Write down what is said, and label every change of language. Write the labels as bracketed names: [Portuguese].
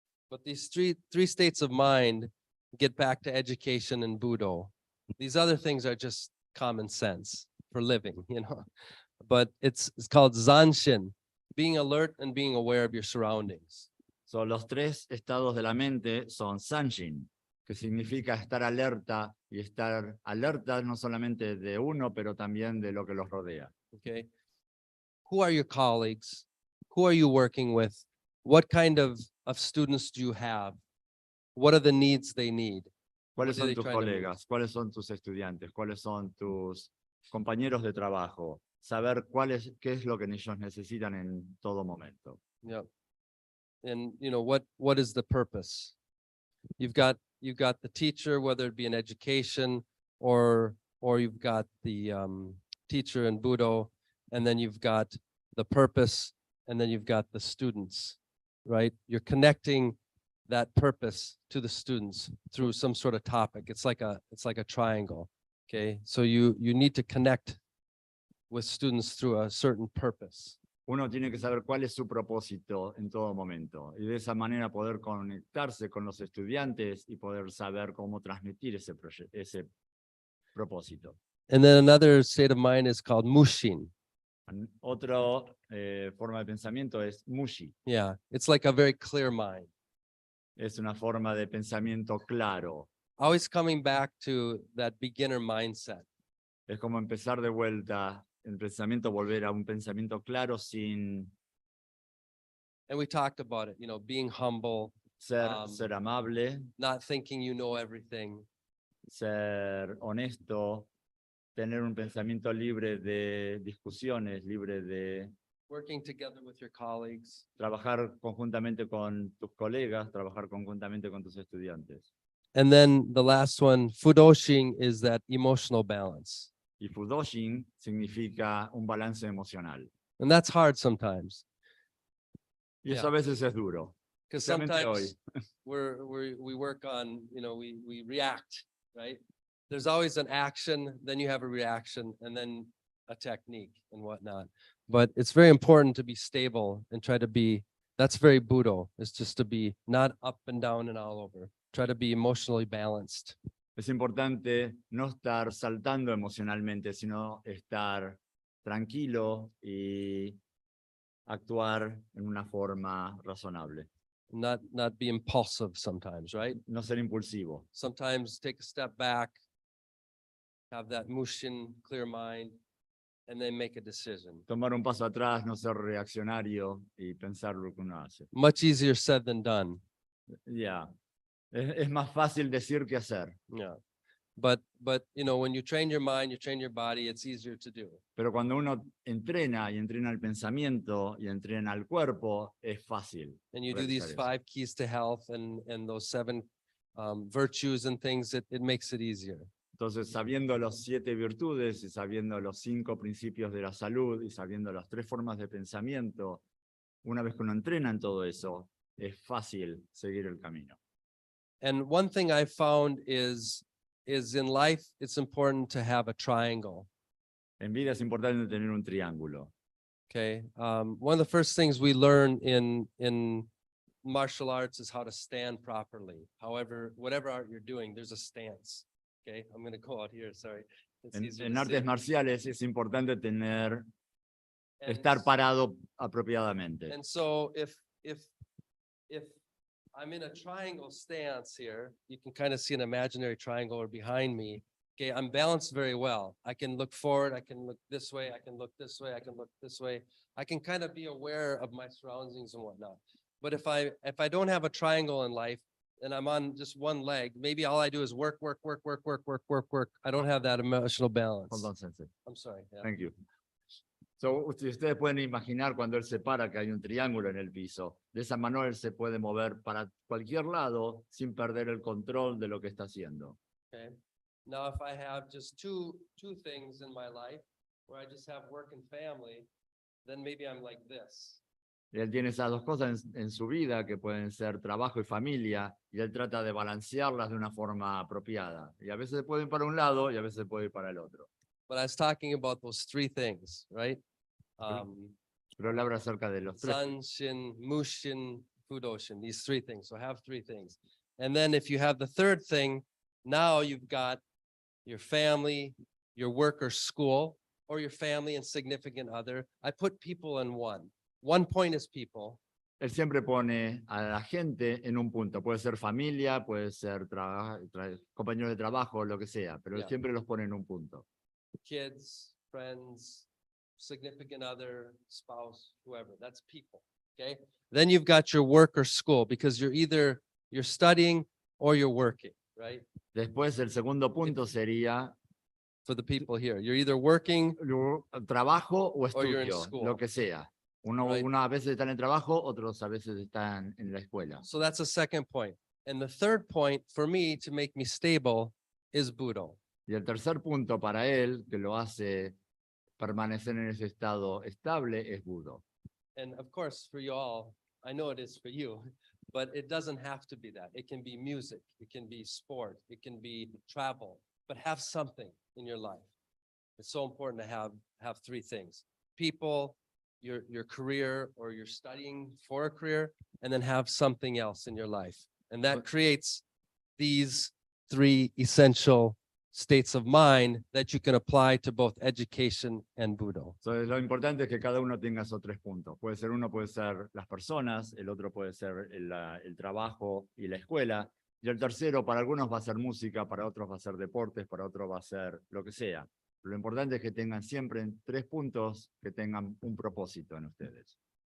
[English] But these three states of mind get back to education and Budo. These other things are just common sense for living, But it's called Zanshin, being alert and being aware of your surroundings. [Spanish] So, los 3 estados de la mente son Sanshin, que significa estar alerta y estar alerta no solamente de uno, pero también de lo que los rodea. [English] Okay. Who are your colleagues? Who are you working with? What kind of students do you have? What are the needs they need? [Spanish] ¿Cuáles [English] What are [Spanish] son [English] they [Spanish] tus [English] trying to meet? [Spanish] colegas? ¿Cuáles son tus estudiantes? ¿Cuáles son tus compañeros de trabajo? Saber qué es lo que ellos necesitan en todo momento. [English] Yep. And what is the purpose? You've got the teacher, whether it be in education or you've got the teacher in Budo, and then you've got the purpose, and then you've got the students, right? You're connecting that purpose to the students through some sort of topic. It's like a triangle. Okay. So you need to connect with students through a certain purpose. [Spanish] Uno tiene que saber cuál es su propósito en todo momento y de esa manera poder conectarse con los estudiantes y poder saber cómo transmitir ese propósito. [English] And then another state of mind is called mushin. [Spanish] Otra forma de pensamiento es mushi. [English] Yeah, it's like a very clear mind. [Spanish] Es una forma de pensamiento claro. [English] Always coming back to that beginner mindset. [Spanish] Es como empezar de vuelta el pensamiento, volver a un pensamiento claro sin [English] And we talked about it, being humble, [Spanish] ser amable, [English] not thinking you know everything. [Spanish] ser honesto, tener un pensamiento libre de discusiones, libre de [English] Working together with your colleagues. [Spanish] trabajar conjuntamente con tus colegas, trabajar conjuntamente con tus estudiantes. [English] And then the last one, fudoshin, is that emotional balance. [Spanish] Y Fudoshin significa un balance emocional. [English] And that's hard sometimes [Spanish] Y eso [English] Yeah. [Spanish] a veces es duro. [English] because [Spanish] Especialmente [English] sometimes we work on, we react, right? There's always an action, then you have a reaction, and then a technique and whatnot. But it's very important to be stable and try to be, that's very Budo, is just to be not up and down and all over. Try to be emotionally balanced. [Spanish] Es importante no estar saltando emocionalmente, sino estar tranquilo y actuar en una forma razonable. [English] Not be impulsive sometimes, right? [Spanish] No ser impulsivo. [English] Sometimes take a step back, have that mushin, clear mind, and then make a decision. [Spanish] Tomar un paso atrás, no ser reaccionario y pensar lo que uno hace. [English] Much easier said than done. Ya. [Spanish] Es más fácil decir que hacer. [English] Yeah. But when you train your mind, you train your body, it's easier to do. [Spanish] Pero cuando uno entrena y entrena el pensamiento y entrena el cuerpo, es fácil. [English] And you do these [Spanish] realizar eso. [English] 5 keys to health and those 7 virtues and things, it makes it easier. [Spanish] Entonces, sabiendo los 7 virtudes y sabiendo los 5 principios de la salud y sabiendo las 3 formas de pensamiento, una vez que uno entrena en todo eso, es fácil seguir el camino. [English] And one thing I found is in life, it's important to have a triangle. [Spanish] En vida es importante tener un triángulo. [English] Okay. One of the first things we learn in martial arts is how to stand properly. However, whatever art you're doing, there's a stance. Okay. I'm going to go out here. Sorry. It's easier [Spanish] En [English] to [Spanish] artes [English] see. [Spanish] marciales es importante tener, [English] And [Spanish] estar parado apropiadamente. [English] And so if I'm in a triangle stance here, you can kind of see an imaginary triangle or behind me. Okay, I'm balanced very well. I can look forward, I can look this way, I can look this way, I can look this way. I can kind of be aware of my surroundings and whatnot. But if I don't have a triangle in life and I'm on just one leg, maybe all I do is work. I don't have that emotional balance. Hold on, Sensei. I'm sorry. Yeah. Thank you. [Spanish] So, ustedes pueden imaginar cuando él se para que hay un triángulo en el piso. De esa manera él se puede mover para cualquier lado sin perder el control de lo que está haciendo. [English] Okay. Now, if I have just two things in my life where I just have work and family, then maybe I'm like this. [Spanish] Y él tiene esas 2 cosas en su vida que pueden ser trabajo y familia, y él trata de balancearlas de una forma apropiada. Y a veces se puede ir para un lado y a veces se puede ir para el otro. [English] But I was talking about those 3 things, right? [Spanish] Pero él habla acerca de los 3. [English] Sanshin, Mushin, Fudoshin, these 3 things. So have 3 things. And then if you have the third thing, now you've got your family, your work or school, or your family and significant other. I put people in one. 1 point is people. [Spanish] Él siempre pone a la gente en un punto. Puede ser familia, puede ser compañero de trabajo, lo que sea, pero él [English] Yeah. [Spanish] siempre los pone en un punto. [English] Kids, friends, significant other, spouse, whoever, that's people, okay? Then you've got your work or school because you're studying or you're working, right? [Spanish] Después, el segundo punto sería [English] For the people here, you're either working, [Spanish] trabajo o [English] Or you're in [Spanish] estudio, [English] school. [Spanish] lo que sea. Uno [English] Right. [Spanish] a veces está en el trabajo, otros a veces están en la escuela. [English] so that's a second point. And the third point for me to make me stable is Budo. [Spanish] Y el tercer punto para él, que lo hace permanecer en ese estado estable, es Budo. [English] And of course, for you all, I know it is for you, but it doesn't have to be that. It can be music, it can be sport, it can be travel, but have something in your life. It's so important to have 3 things: people, your career, or you're studying for a career, and then have something else in your life. And that But- creates these 3 essential states of mind that you can apply to both education and Budo. [Spanish] So, lo importante es que cada uno tenga esos 3 puntos. Puede ser uno, puede ser las personas, el otro puede ser el trabajo y la escuela, y el tercero para algunos va a ser música, para otros va a ser deportes, para otros va a ser lo que sea. Lo importante es que tengan siempre 3 puntos que tengan un propósito en ustedes.